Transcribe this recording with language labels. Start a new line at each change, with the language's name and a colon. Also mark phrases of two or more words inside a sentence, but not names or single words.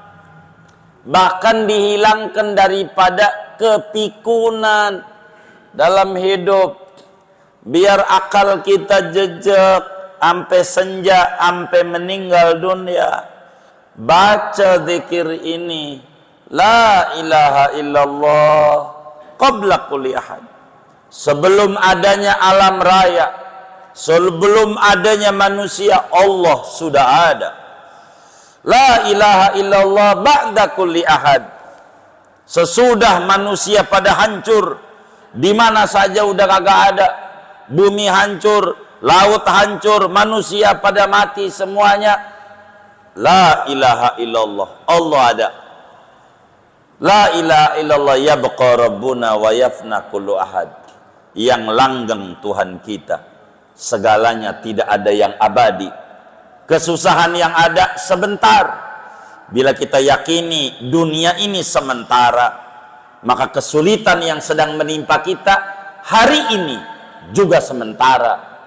Indonesian: Bahkan dihilangkan daripada kepikunan dalam hidup. Biar akal kita jejak sampai senja, sampai meninggal dunia. Baca zikir ini,
Arabic: لا إله إلا الله قبل كل أحد.
Indonesian: Sebelum adanya alam raya, sebelum adanya manusia, Allah sudah ada.
Arabic: لا إله إلا الله بعد كل أحد.
Indonesian: Sesudah manusia pada hancur, di mana saja udah kagak ada. Bumi hancur, laut hancur, manusia pada mati semuanya.
Arabic: لا إله إلا الله,
Indonesian: Allah ada.
Arabic: لا إله إلا الله يبقى ربنا ويفنى كل أحد.
Indonesian: Yang langgeng Tuhan kita, segalanya tidak ada yang abadi. Kesusahan yang ada sebentar. Bila kita yakini dunia ini sementara, maka kesulitan yang sedang menimpa kita hari ini juga sementara.